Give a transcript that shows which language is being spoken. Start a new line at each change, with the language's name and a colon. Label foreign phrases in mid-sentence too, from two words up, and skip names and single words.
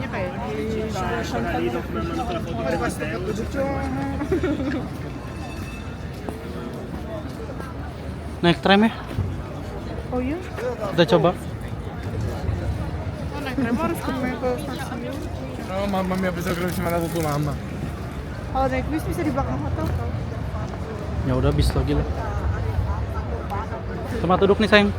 Indonesian: Semuanya kayaknya. Mari pas dekat duduk dong. Naik tram ya? Oh iya? Kita coba. Oh, naik tram harus ke stasiun.
Italian: No, mamma mia, pensavo che l'avessi mandato tua mamma.
Indonesian: Kalau naik bis bisa di belakang hotel kan? Ya udah bis lagi lah. Tempat duduk nih sayang.